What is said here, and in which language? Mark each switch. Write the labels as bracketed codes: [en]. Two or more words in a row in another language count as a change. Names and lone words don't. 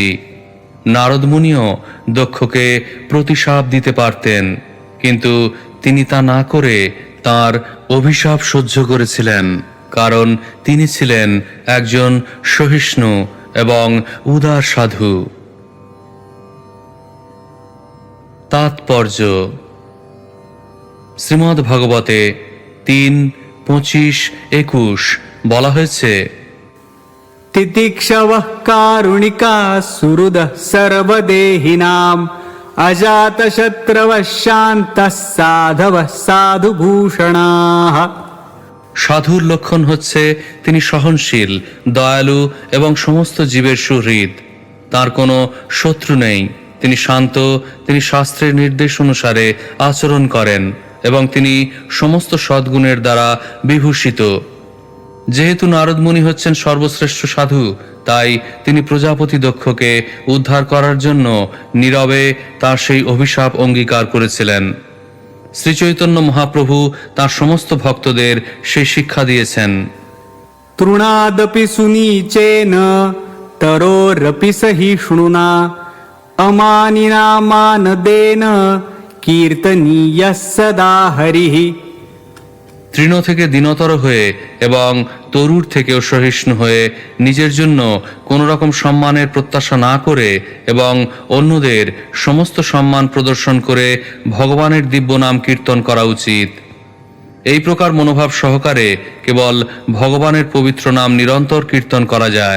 [bn] নারদ মুনিও দক্ষকে প্রতিশাপ দিতে পারতেন, কিন্তু তিনি তা না করে তার অভিশাপ সহ্য করেছিলেন, কারণ তিনি ছিলেন একজন সহিষ্ণু এবং উদার সাধু। তাৎপর্য। শ্রীমদ্ ভাগবতে 3, 25, 21 বলা হয়েছে, [sa] तितिक्षवः कारुणिकाः सुहृदः सर्वदेहिनाम् अजातशत्रवः शान्तः साधवः साधुभूषणाः। [bn] সাধুর লক্ষণ হচ্ছে তিনি সহনশীল, দয়ালু এবং সমস্ত জীবের সুহৃদ। তার কোনো শত্রু নেই, তিনি শান্ত, তিনি শাস্ত্রের নির্দেশ অনুসারে আচরণ করেন এবং তিনি সমস্ত সদ্গুণের দ্বারা বিভূষিত। যেহেতু নারদ মুনি হচ্ছেন সর্বশ্রেষ্ঠ সাধু, তাই তিনি প্রজাপতি দক্ষকে উদ্ধার করার জন্য নীরবে তার সেই অভিশাপ অঙ্গীকার করেছিলেন। শ্রীচৈতন্য মহাপ্রভু তার সমস্ত ভক্তদের সেই শিক্ষা দিয়েছেন। [sa] तृणादपि सुनीचेन तरोरपि सहिष्णुना अमानिना मानदेन कीर्तनीयः सदा हरिः। [bn] তৃণ থেকে দীনতর হয়ে এবং তরুর থেকেও সহিষ্ণু হয়ে নিজের জন্য কোনো রকম সম্মানের প্রত্যাশা না করে এবং অন্যদের সমস্ত সম্মান প্রদর্শন করে ভগবানের দিব্য নাম কীর্তন করা উচিত। এই প্রকার মনোভাব সহকারে কেবল ভগবানের পবিত্র নাম নিরন্তর কীর্তন করা যায়।